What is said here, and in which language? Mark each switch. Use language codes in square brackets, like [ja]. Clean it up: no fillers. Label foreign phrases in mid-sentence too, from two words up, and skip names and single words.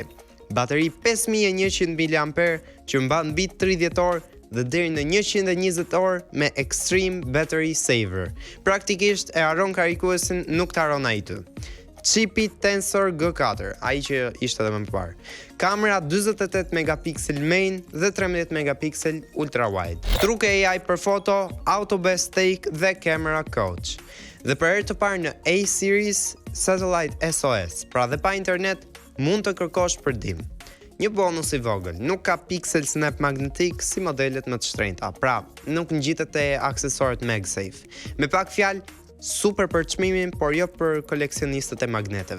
[sq] Bateri 5100 mAh që mban mbi 30 orë dhe deri në 120 orë me Extreme Battery Saver. Praktikisht e harron karikuesin, nuk të harron ai ty. Chipi Tensor G4, ai që ishte edhe më parë. Kamera 48 megapiksel main dhe 13 megapiksel [en] ultra wide. [sq] Truke AI për foto, [en] auto best take [sq] dhe [en] camera coach. [sq] Dhe për herë të parë në A series Satellite SOS, pra dhe pa internet mund të kërkosh për ndihmë. Një bonus i vogël, nuk ka pixel snap magnetik si modelet më të shtrenjta, pra nuk ngjitet te aksesorët MagSafe. Me pak fjalë, super për çmimin, por jo për koleksionistët e magneteve.